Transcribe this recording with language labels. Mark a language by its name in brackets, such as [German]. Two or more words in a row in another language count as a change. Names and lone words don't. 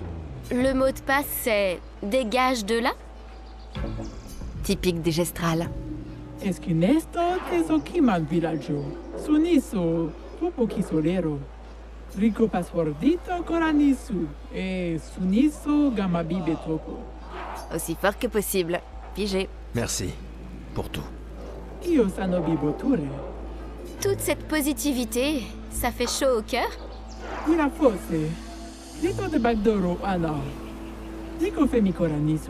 [French] Le mot de passe, c'est « dégage de là ». Typique des gestrales. Esquinesto tezokiman villaggio, suniso tupoki solero, rico passwordito coranisu, et suniso gamabibe topo. Aussi fort que possible. Pigé. Merci pour tout. Io sanobi boture. Toute cette positivité, ça fait chaud au cœur? Una fosse. Dito de Bagdoro, Anna. Nico Femikora Nisu.